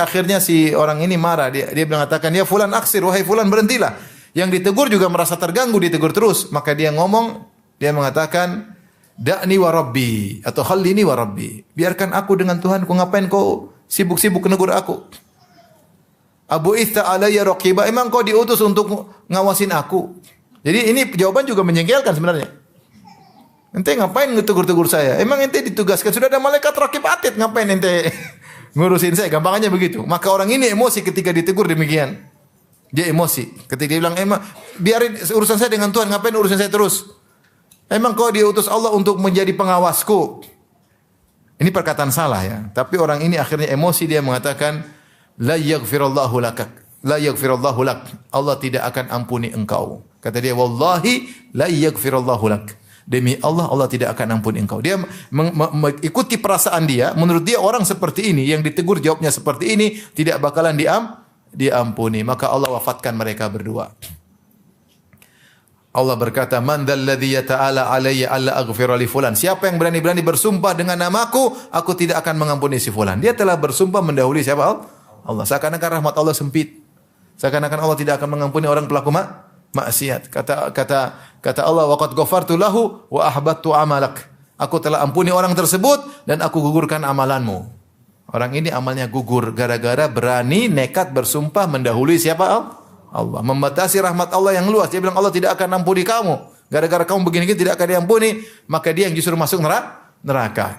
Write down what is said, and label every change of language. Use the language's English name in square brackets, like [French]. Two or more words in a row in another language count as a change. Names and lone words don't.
[Indonesian] Akhirnya si orang ini marah. Dia mengatakan, [Arabic] "يا فلان، أقصر. [Indonesian] Wahai fulan, berhentilah." Yang ditegur juga merasa terganggu, ditegur terus. Maka dia mengatakan, [Arabic] "دعني وربي," [Indonesian] atau [Arabic] "خلني وربي." [Indonesian] Biarkan aku dengan Tuhanku, ngapain kau sibuk-sibuk menegur aku? [Arabic] "أبعثت عليّ رقيبا," [Indonesian] emang kau diutus untuk ngawasin aku? Jadi ini jawaban juga menjengkelkan sebenarnya. Ente ngapain ngetegur-tegur saya? Emang ente ditugaskan, sudah ada malaikat raqib atid, ngapain ente ngurusin saya? Gampangannya begitu. Maka orang ini emosi ketika ditegur demikian. Dia emosi ketika dia bilang, "Emang biarin urusan saya dengan Tuhan, ngapain urusan saya terus? Emang kau diutus Allah untuk menjadi pengawasku?" Ini perkataan salah, ya. Tapi orang ini akhirnya emosi, dia mengatakan, [Arabic] "لا يغفر الله لك. لا يغفر الله لك." [Indonesian] Allah tidak akan ampuni engkau. Kata dia, [Arabic] "والله لا يغفر الله لك." [Indonesian] Demi Allah, Allah tidak akan ampuni engkau. Dia mengikuti perasaan dia. Menurut dia orang seperti ini, yang ditegur jawabnya seperti ini, tidak bakalan diampuni. Maka Allah wafatkan mereka berdua. Allah berkata, [Arabic] "من ذا الذي يتألى عليّ ألا أغفر لفلان." [Indonesian] Siapa yang berani-berani bersumpah dengan namaku, aku tidak akan mengampuni si fulan. Dia telah bersumpah mendahului siapa? Allah. Seakan-akan rahmat Allah sempit. Seakan-akan Allah tidak akan mengampuni orang pelaku maksiat. Kata Allah, [Arabic] "وقد غفرت له وأحبطت عملك." [Indonesian] Aku telah ampuni orang tersebut dan aku gugurkan amalanmu. Orang ini amalnya gugur gara-gara berani nekat bersumpah mendahului siapa? Allah. Membatasi rahmat Allah yang luas. Dia bilang, Allah tidak akan ampuni kamu. Gara-gara kamu begini tidak akan diampuni, maka dia yang justru masuk neraka.